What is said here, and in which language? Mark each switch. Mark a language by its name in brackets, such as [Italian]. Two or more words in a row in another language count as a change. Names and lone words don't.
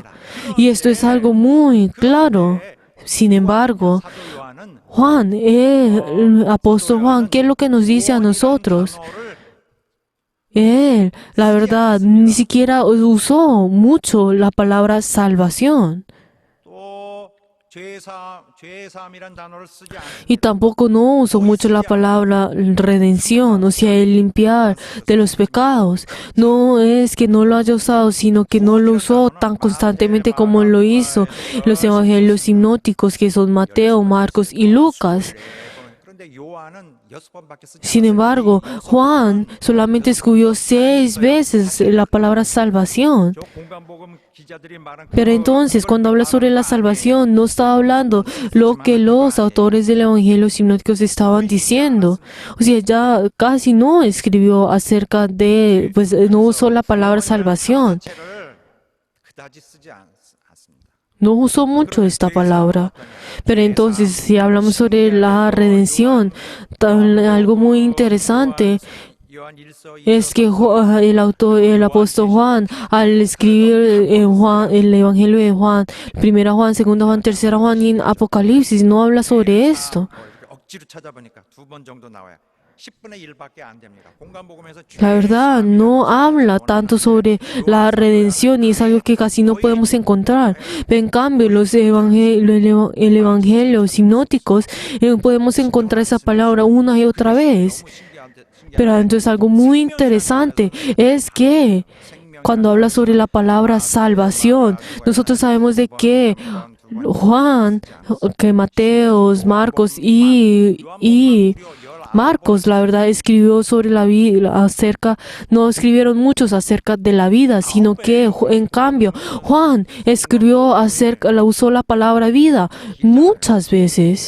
[Spanish] Y esto es algo muy claro. Sin embargo, Juan, el apóstol Juan, ¿qué es lo que nos dice a nosotros? Él, la verdad, ni siquiera usó mucho la palabra salvación. [Korean] 또 죄사함이란 단어를 쓰지 않습니다. [Spanish] Y tampoco no usó mucho la palabra redención, o sea, el limpiar de los pecados. No es que no lo haya usado, sino que no lo usó tan constantemente como lo hizo los evangelios sinópticos, que son Mateo, Marcos y Lucas. [Korean] 그런데 요한은 6번밖에 쓰지 [Spanish] Sin embargo, Juan solamente escribió 6 veces la palabra salvación. [Korean] 않죠. 공간복음 기자들이 말한 [Spanish] Pero entonces, cuando habla sobre la salvación, no está hablando lo que los autores del Evangelio sinópticos estaban diciendo. O sea, ya casi no escribió acerca de, pues no usó la palabra salvación. [Korean] 자체를 그다지 쓰지 않습니다. [Spanish] No usó mucho esta palabra. Pero entonces, si hablamos sobre la redención, algo muy interesante [Korean] 요한 1서 [Spanish] es que el apóstol Juan, al escribir el Evangelio de Juan, 1 Juan, 2 Juan, 3 Juan y en Apocalipsis, no habla sobre esto. [Korean] 억지로 찾아보니까 2번 정도 나와요. 10분의 1밖에 안 됩니다. 공간복음에서 [Spanish] La verdad, no habla tanto sobre la redención y es algo que casi no podemos encontrar. Pero en cambio, el Evangelio sinópticos, podemos encontrar esa palabra una y otra vez. Pero entonces algo muy interesante es que cuando habla sobre la palabra salvación, nosotros sabemos de que Juan, que Mateos, Marcos y Marcos, la verdad, escribió sobre la vida, no escribieron muchos acerca de la vida, sino que en cambio Juan escribió usó la palabra vida muchas veces.